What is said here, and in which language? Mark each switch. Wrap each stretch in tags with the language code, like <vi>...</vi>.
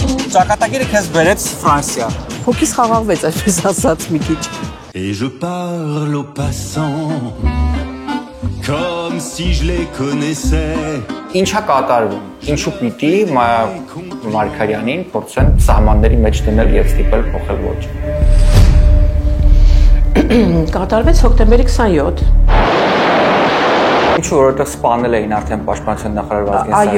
<hy>ճակատագիրը քեզ բերեց Ֆրանսիա։ Հոգիս խաղաղվեց, այսպես ասած մի քիչ։</hy> <fr>Et je parle aux passants comme si je les connaissais.</fr> <hy>Ինչա կատարվում։ Ինչու պիտի Մարգարյանին փորձեն սահմանների մեջ դնել եւ ստիպել փոխել ոչ։ Կատարվեց հոկտեմբերի 27։ Ինչու որովհետեւ սպանել էին արդեն պաշտպանության նախարար Վազգեն Սարգսյանը։</hy>